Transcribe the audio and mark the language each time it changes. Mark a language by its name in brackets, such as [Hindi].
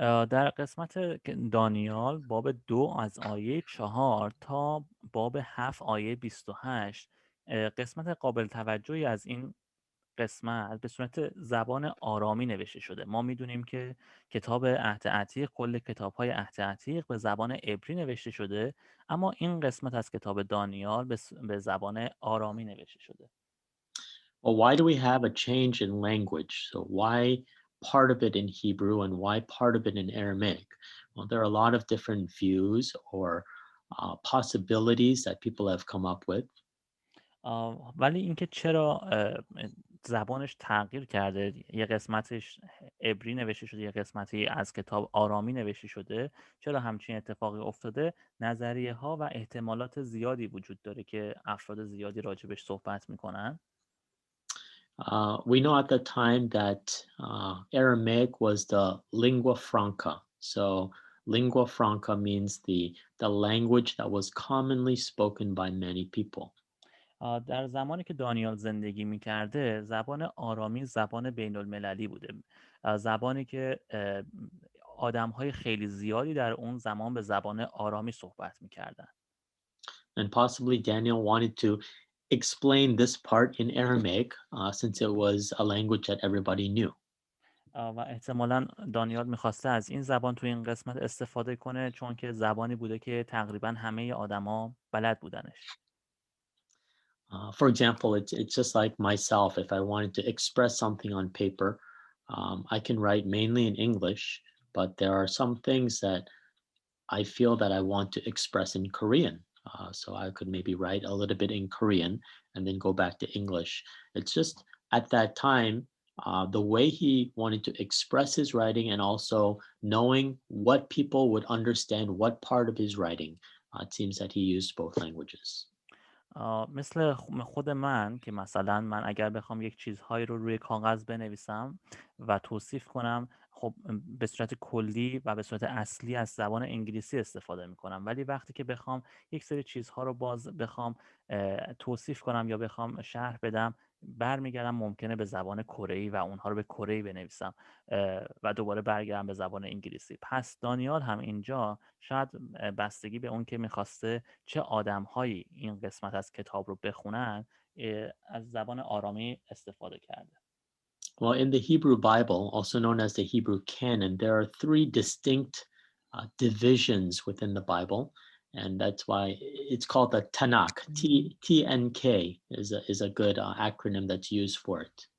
[Persian] در قسمت دانیال باب 2 از آیه 4 تا باب 7 آیه 28 قسمت قابل توجهی از این قسمت به صورت زبان آرامی نوشته شده. ما میدونیم که کتاب عهد عتیق، کل کتاب‌های عهد عتیق به زبان عبری نوشته شده، اما این قسمت از کتاب دانیال به زبان آرامی نوشته شده. [English] Well, why do we have a change in language? So why part of it in Hebrew and why part of it in Aramaic? Well, there are a lot of different views or possibilities that people have come up with. [Persian] ولی اینکه چرا زبانش تغییر کرده، یه قسمتش عبری نوشته شده، یه قسمتی از کتاب آرامی نوشته شده، چرا همچین اتفاقی افتاده، نظریه ها و احتمالات زیادی وجود داره که افراد زیادی راجبش صحبت میکنن. [English] We know at the time that Aramaic was the lingua franca. So lingua franca means the language that was commonly spoken by many people. [Persian] در زمانی که دانیال زندگی میکرده زبان آرامی زبان بین المللی بوده، زبانی که آدم‌های خیلی زیادی در اون زمان به زبان آرامی صحبت میکردن. [English] And possibly Daniel wanted to explain this part in Aramaic since it was a language that everybody knew. [Persian] و احتمالاً دانیال میخواسته از این زبان تو این قسمت استفاده کنه چون که زبانی بوده که تقریبا همه آدما بلد بودنش. [English] For example, it's just like myself. If I wanted to express something on paper, I can write mainly in English, but there are some things that I feel that I want to express in Korean. So I could maybe write a little bit in Korean and then go back to English. It's just at that time, the way he wanted to express his writing and also knowing what people would understand what part of his writing, it seems that he used both languages. [Persian] مثل خود من که مثلا من اگر بخوام یک چیزهایی رو روی کاغذ بنویسم و توصیف کنم، خب به صورت کلی و به صورت اصلی از زبان انگلیسی استفاده میکنم، ولی وقتی که بخوام یک سری چیزها رو بخوام توصیف کنم یا بخوام شرح بدم برمیگردم ممکنه به زبان کره‌ای و اونها رو به کره‌ای بنویسم و دوباره برگردم به زبان انگلیسی. پس دانیال هم اینجا شاید بستگی به اون که میخواسته چه آدمهایی این قسمت از کتاب رو بخونن از زبان آرامی استفاده کرده. [English] Well, in the Hebrew Bible, also known as the Hebrew canon, there are three distinct divisions within the Bible, and that's why it's called the Tanakh. TNK is a good acronym that's used for it.